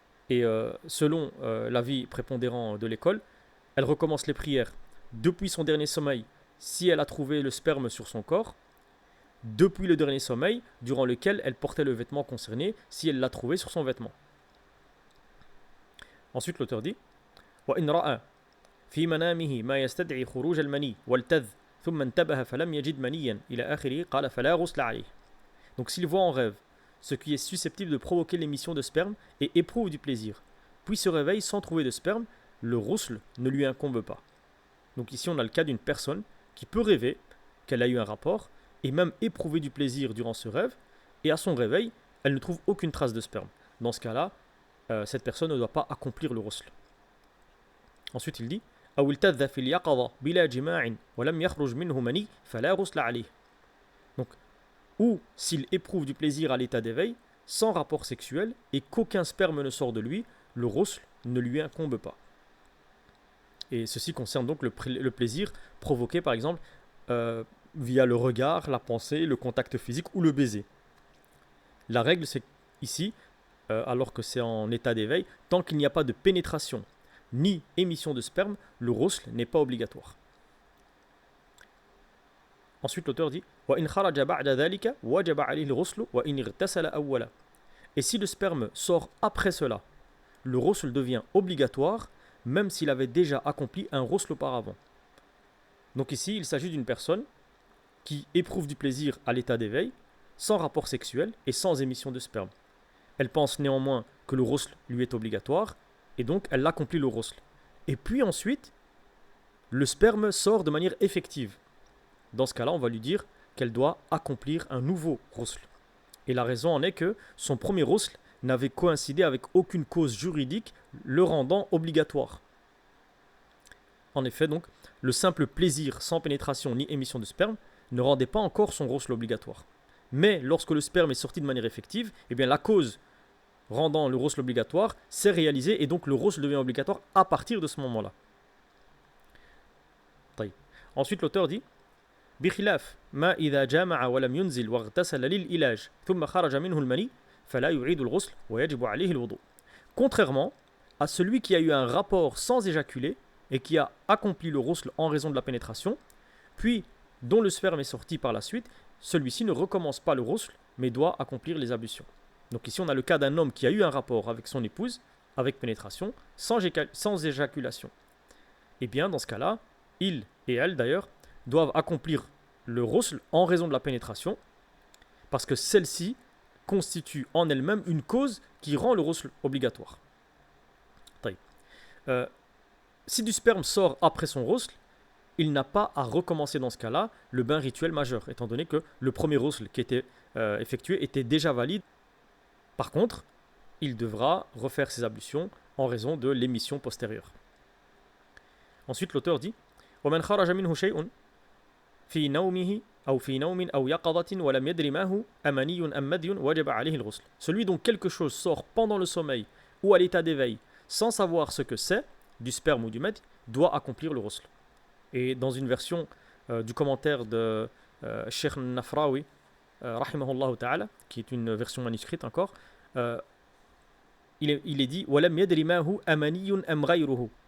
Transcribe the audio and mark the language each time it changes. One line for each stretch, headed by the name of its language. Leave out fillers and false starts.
French: Et selon l'avis prépondérant de l'école, elle recommence les prières depuis son dernier sommeil si elle a trouvé le sperme sur son corps, depuis le dernier sommeil durant lequel elle portait le vêtement concerné si elle l'a trouvé sur son vêtement. Ensuite l'auteur dit
Arabic: وإن رأى في منامه ما يستدعي خروج المني والتذ ثم انتبه فلم يجد منيا إلى آخره قال فلا غسل عليه.
French: Donc s'il voit en rêve ce qui est susceptible de provoquer l'émission de sperme et éprouve du plaisir, puis se réveille sans trouver de sperme, le ghusl ne lui incombe pas. Donc ici on a le cas d'une personne qui peut rêver qu'elle a eu un rapport et même éprouver du plaisir durant ce rêve, et à son réveil, elle ne trouve aucune trace de sperme. Dans ce cas-là, cette personne ne doit pas accomplir le ghusl. Ensuite il dit
Arabic: أو التذ في اليقظة بلا جماع ولم يخرج منه مني فلا غسل عليه.
French: Donc, ou s'il éprouve du plaisir à l'état d'éveil, sans rapport sexuel, et qu'aucun sperme ne sort de lui, le ghusl ne lui incombe pas. Et ceci concerne donc le plaisir provoqué par exemple via le regard, la pensée, le contact physique ou le baiser. La règle c'est ici, alors que c'est en état d'éveil, tant qu'il n'y a pas de pénétration ni émission de sperme, le ghusl n'est pas obligatoire. Ensuite l'auteur dit
Arabic: وَإِنْ خَرَجَ بَعْدَ ذَلِكَ وَجَبَ عَلَيْهِ الْغُسْلُ وَإِنْ اغْتَسَلَ أَوَّلًا.
French: Et si le sperme sort après cela, le ghusl devient obligatoire même s'il avait déjà accompli un ghusl auparavant. Donc ici il s'agit d'une personne qui éprouve du plaisir à l'état d'éveil, sans rapport sexuel et sans émission de sperme. Elle pense néanmoins que le ghusl lui est obligatoire, et donc elle accomplit le ghusl. Et puis ensuite, le sperme sort de manière effective. Dans ce cas-là, on va lui dire qu'elle doit accomplir un nouveau ghusl. Et la raison en est que son premier ghusl n'avait coïncidé avec aucune cause juridique le rendant obligatoire. En effet, donc, le simple plaisir sans pénétration ni émission de sperme ne rendait pas encore son ghusl obligatoire. Mais lorsque le sperme est sorti de manière effective, eh bien la cause rendant le ghusl obligatoire s'est réalisée et donc le ghusl devient obligatoire à partir de ce moment-là. Ensuite l'auteur dit
Arabic: بخلاف ما إذا جامع ولم ينزل واغتسل للإلاج ثم خرج منه المني فلا يعيد الغسل ويجب عليه الوضوء.
French: Contrairement à celui qui a eu un rapport sans éjaculer et qui a accompli le ghusl en raison de la pénétration, puis dont le sperme est sorti par la suite, celui-ci ne recommence pas le ghusl mais doit accomplir les ablutions. Donc ici on a le cas d'un homme qui a eu un rapport avec son épouse, avec pénétration, sans éjaculation. Et bien dans ce cas-là, il et elle d'ailleurs doivent accomplir le ghusl en raison de la pénétration, parce que celle-ci constitue en elle-même une cause qui rend le ghusl obligatoire. Si du sperme sort après son ghusl, il n'a pas à recommencer dans ce cas-là le bain rituel majeur, étant donné que le premier ghusl qui était effectué était déjà valide. Par contre, il devra refaire ses ablutions en raison de l'émission postérieure. Ensuite, l'auteur dit
Arabic: وَمَنْ خَرَجَ مِنْهُ شَيْءٌ فِي نَوْمِهِ أو في نوم أو يقظة ولم يدر ما هو أمني أم مدي وجب عليه الغسل.
French: Celui dont quelque chose sort pendant le sommeil ou à l'état d'éveil sans savoir ce que c'est, du sperme ou du madi, doit accomplir le ghusl. Et dans une version du commentaire de Cheikh Nafraoui, rahimahullah ta'ala, qui est une version manuscrite encore, il est dit
Arabic: وَلَمْ يَدْرِ مَا هُ أَمَنِيٌّ أَمْ غَيْرُهُ.